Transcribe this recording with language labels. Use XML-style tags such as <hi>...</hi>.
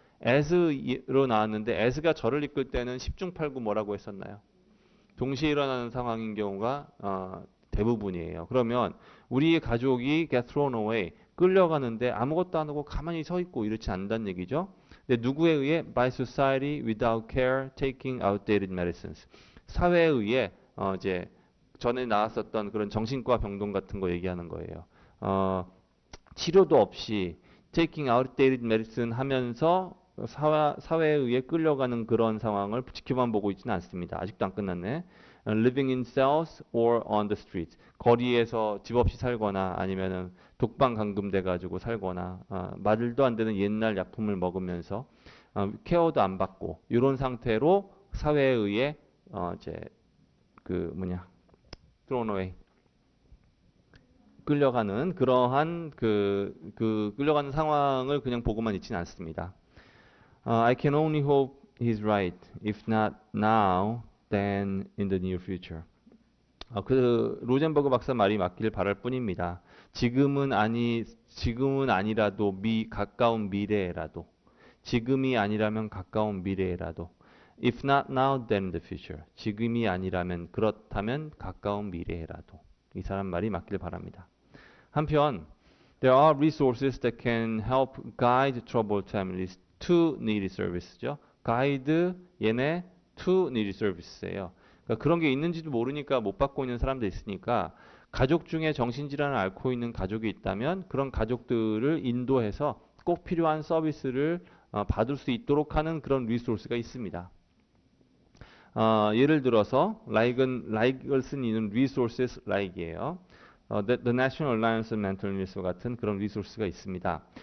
<ko>as로 나왔는데 as가 저를 이끌 때는 10중 8구 뭐라고 했었나요? 동시에 일어나는 상황인 경우가 대부분이에요. 그러면 우리의 가족이</ko> <en>get thrown away,</en> <ko>끌려가는데 아무것도 안 하고 가만히 서 있고 이렇지 않다는 얘기죠. 근데 누구에 의해?</ko> <en>By society without care, taking outdated medicines.</en> <ko>사회에 의해 이제 전에 나왔었던 그런 정신과 병동 같은 거 얘기하는 거예요. 치료도 없이</ko> <en>taking outdated medicine</en> <ko>하면서 사회에 의해 끌려가는 그런 상황을 지켜만 보고 있지는 않습니다. 아직도 안 끝났네.</ko> <en>Living in cells or on the street.</en> <ko>거리에서 집 없이 살거나 아니면은 독방 감금돼 가지고 살거나 말도 안 되는 옛날 약품을 먹으면서 케어도 안 받고 이런 상태로 사회에 의해 이제</ko> <en>thrown away</en> <ko>끌려가는 그러한 끌려가는 상황을 그냥 보고만 있지는 않습니다.</ko> <en>I can only hope he's right. If not now, then in the near future.</en> <ko>그 로젠버그 박사 말이 맞길 바랄 뿐입니다. 지금은 아니라도 가까운 미래라도, 지금이 아니라면 가까운 미래라도,</ko> <en>if not now, then the future.</en> <ko>지금이 아니라면 그렇다면 가까운 미래라도. 이 사람 말이 맞길 바랍니다. 한편</ko> <en>there are resources that can help guide troubled families to needy service죠. guide</en> <ko>얘네</ko> <en>to needy service예요.</en> <ko>그러니까 그런 게 있는지도 모르니까 못 받고 있는 사람도 있으니까 가족 중에 정신질환을 앓고 있는 가족이 있다면 그런 가족들을 인도해서 꼭 필요한 서비스를 받을 수 있도록 하는 그런 리소스가 있습니다. 예를 들어서 like을 쓴 이는</ko> <en>resources like</en> <ko>이에요. The National Alliance on Mental Illness 같은 그런 리소스가 있습니다.</ko>